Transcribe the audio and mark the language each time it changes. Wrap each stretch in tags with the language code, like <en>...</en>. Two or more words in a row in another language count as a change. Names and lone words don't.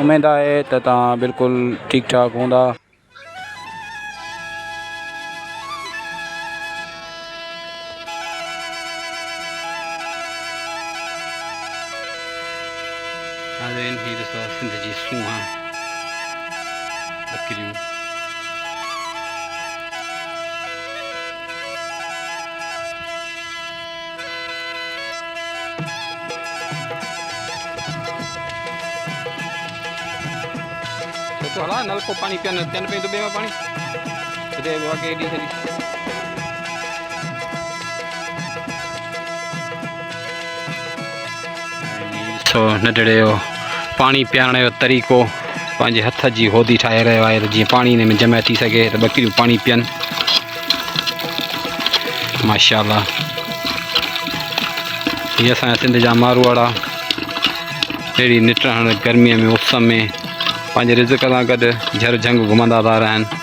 <sd>उमेद आहे त तव्हां बिल्कुलु ठीकु ठाक हूंदा। ही ॾिसो सिंध जी सूंहं बकरियूं।</sd> <skr>तो हला नलको पानी पियन पे दुबे में पानी दे वाके दी सली</skr> <sd>तो नडड़े हो पानी पियाण जो तरीक़ो पंहिंजे हथ जी होदी ठाहे रहियो आहे त जीअं पानी हिन में जमा थी सघे त बकरियूं पानी पियनि। माशाअल्लाह, ये असांजा सिंध जा मारवाड़ा अहिड़ी निट हाणे गर्मीअ में उस में पंहिंजे रिज़्क़ सां गॾु झर झंग घुमंदा था रहनि।</sd>